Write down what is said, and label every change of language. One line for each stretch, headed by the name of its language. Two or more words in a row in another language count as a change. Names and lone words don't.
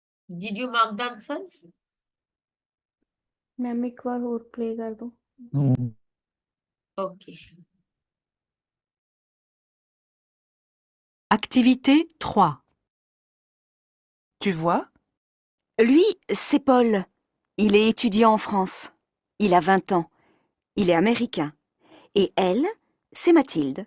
English: Did you mark the answers?
Hindi: मैम एक बार और प्ले कर दो। Okay.
French: Activité 3. Tu vois? Lui, c'est Paul. Il est étudiant en France. Il a 20 ans. Il est américain. Et elle, c'est Mathilde.